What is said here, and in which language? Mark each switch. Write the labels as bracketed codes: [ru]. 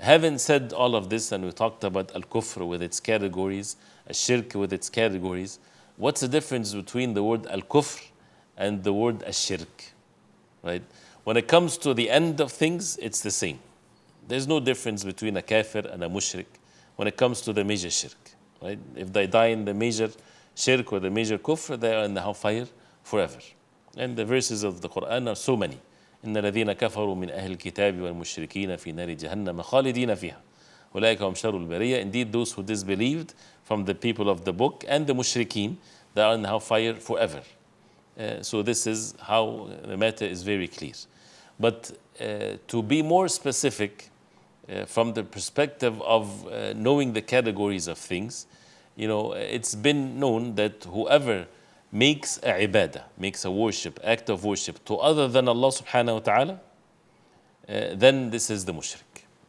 [en] Having said all of this, and we talked about al-kufr with its categories, al-shirk with its categories, what's the difference between the word al-kufr and the word al-shirk? Right? When it comes to the end of things, it's the same. There's no difference between a kafir and a mushrik when it comes to the major shirk. Right? If they die in the major shirk or the major kufr, they are in the hellfire forever. And the verses of the Quran are so many. [ar] إن الذين كفروا من أهل الكتاب والمشركين في نار جهنم خالدين فيها أولئك هم شر البرية. [en] Indeed, those who disbelieved from the people of the book and the mushrikeen, they are in hellfire forever. So this is how the matter is very clear. But to be more specific, from the perspective of knowing the categories of things, it's been known that whoever makes a ibadah, makes a worship, act of worship to other than Allah subhanahu wa ta'ala, then this is the mushrik.